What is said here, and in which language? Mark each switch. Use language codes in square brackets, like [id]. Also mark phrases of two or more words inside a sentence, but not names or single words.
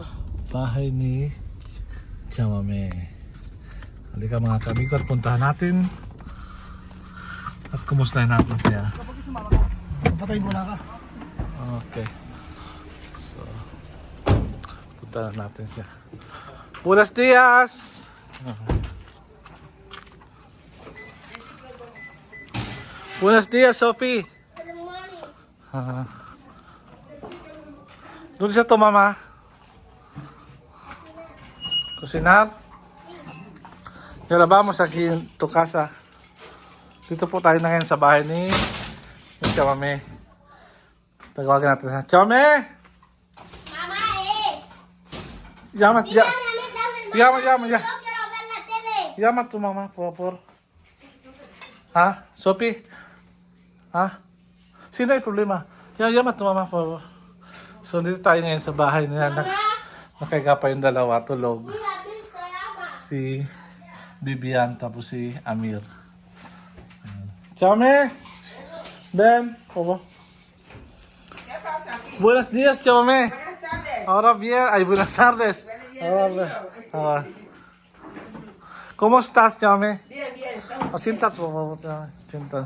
[tl] bahay ni Chamame. Halika mga kamigo at puntahan natin at kumustahin natin siya. Kapag sumama ka, papatayin mo na ka. Okay. So, puntahan natin siya. [es] Buenos dias! Buenos dias, Sophie! [en] Good morning. [tl] Doon siya to, mama. Kusinar. [es] Yala, vamos aquí en tu casa. [tl] Dito po tayo na ngayon sa bahay ni Chamame. Tawagan natin siya. Chamame! [es] Mamá, Llama, mira, ya, dame, llama, ya. Yo quiero ver la tele. Llama a tu mamá, por favor. ¿Ah? Sophie? ¿Ah? Sí, no hay problema. Llama a tu mamá, por favor. [tl] So, dito tayo ngayon sa bahay niya. Nakahiga pa yung dalawa, tulog. [es] Mira, Cristo llama. [tl] Si Bibian, tapos si Amir. [es] Chame! Ven, por favor. Buenos días, Chame. Buenas tardes. Ahora bien, ay, buenas tardes. Ahora bien. Ahora. ¿Cómo estás, Chame? Bien, bien. Estamos Oh, siéntate, por favor. Chame. Siéntate.